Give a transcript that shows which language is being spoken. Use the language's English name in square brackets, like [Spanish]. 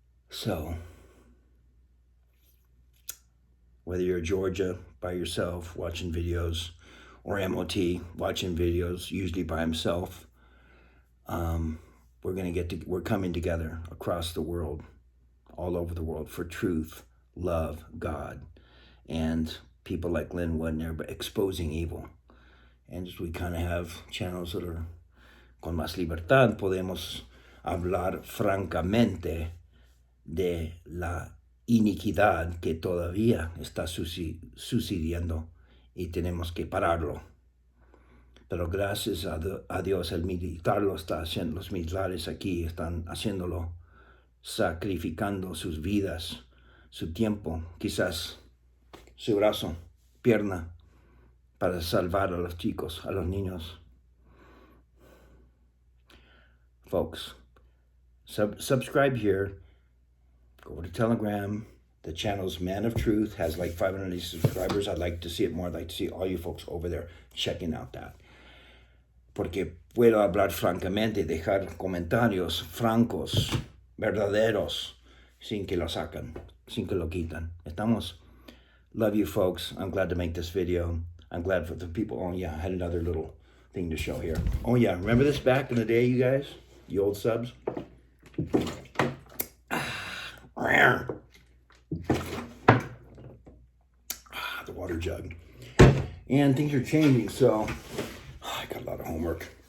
[English] So, whether you're in Georgia by yourself watching videos, or MOT watching videos, usually by himself, we're coming together across the world, all over the world, for truth, love, God, and people like Lynn Woodner exposing evil. And just we kind of have channels that are [Spanish] con más libertad, podemos hablar francamente de la iniquidad que todavía está sucediendo y tenemos que pararlo. Pero gracias a Dios, el militar lo está haciendo, los militares aquí están haciéndolo, sacrificando sus vidas, su tiempo, quizás su brazo, pierna, para salvar a los chicos, a los niños. [English] Folks, subscribe here, go over to Telegram. The channel's Man of Truth has like 580 subscribers. I'd like to see it more. I'd like to see all you folks over there checking out that. [Spanish] Porque puedo hablar francamente, dejar comentarios francos, verdaderos, sin que lo sacan, sin que lo quitan. [English] Estamos? Love you folks. I'm glad to make this video. I'm glad for the people. Oh yeah, I had another little thing to show here. Oh yeah, remember this back in the day, you guys? You old subs? The water jug. And things are changing, so I got a lot of homework.